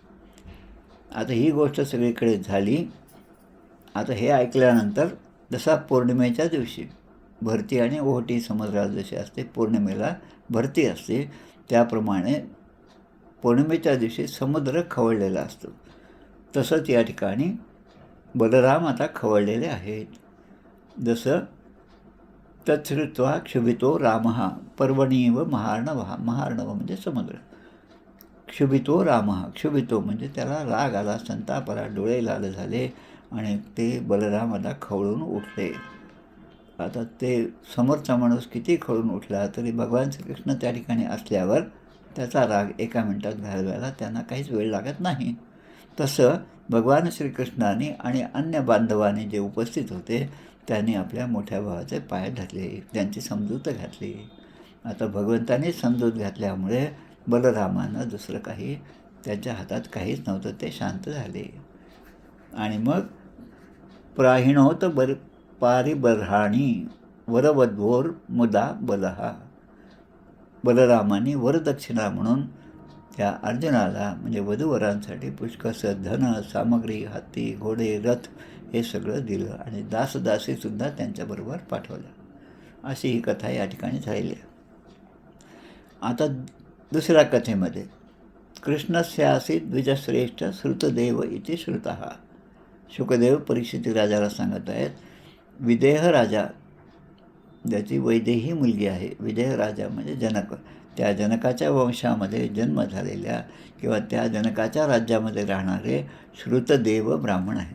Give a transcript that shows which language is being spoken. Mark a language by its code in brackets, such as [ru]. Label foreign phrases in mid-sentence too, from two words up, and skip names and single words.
[mr] आता ही गोष्ट सगळीकडे झाली. आता हे ऐकल्यानंतर जसा पौर्णिमेच्या दिवशी भरती आणि ओहोटी समुद्रात जशी असते, पौर्णिमेला भरती असते, त्याप्रमाणे पौर्णिमेच्या दिवशी समुद्र खवळलेला असतो. तसंच या ठिकाणी बलराम आता खवळलेले आहेत. [sa] जसं तत्श्रुत्वा क्षुभितो रामः पर्वणीव महार्णवः. [mr] महार्णव म्हणजे समुद्र. [sa] क्षुभितो रामः, [mr] क्षुभितो म्हणजे त्याला राग आला, संताप आला, डोळे लाल झाले आणि ते बलराम आता खवळून उठले. आता ते समोरचा माणूस किती खवळून उठला तरी भगवान श्रीकृष्ण त्या ठिकाणी असल्यावर त्याचा राग एका मिनिटात घालवायला त्यांना काहीच वेळ लागत नाही. तसं भगवान श्रीकृष्णाने आणि अन्य बांधवांनी जे उपस्थित होते त्यांनी आपल्या मोठ्या भावाचे पाय धरले, त्यांची समजूत घातली. आता भगवंताने समजूत घातल्यामुळे बलरामानं दुसरं काही त्यांच्या हातात काहीच नव्हतं, ते शांत झाले. आणि मग [sa] प्राहिणोत पारिबर्हाणी वरवध्वोर मुदा बलहा. [mr] बलरामाने वरदक्षिणा म्हणून त्या अर्जुनाला म्हणजे वधूवरांसाठी पुष्कळसं धन सामग्री, हत्ती, घोडे, रथ हे सगळं दिलं आणि दासदासीसुद्धा त्यांच्याबरोबर पाठवलं. अशी ही कथा या ठिकाणी झालेली आहे. आता दुसऱ्या कथेमध्ये [sa] कृष्णस्यासी द्विजश्रेष्ठ श्रुतदेव इति श्रुतः. [mr] शुकदेव परीक्षित राजाला सांगत आहेत, विदेह राजा ज्याची वैदेही मुलगी आहे, विदेह राजा म्हणजे जनक, त्या जनकाच्या वंशामध्ये जन्म झालेल्या किंवा त्या जनकाच्या राज्यामध्ये राहणारे श्रुतदेव ब्राह्मण आहे.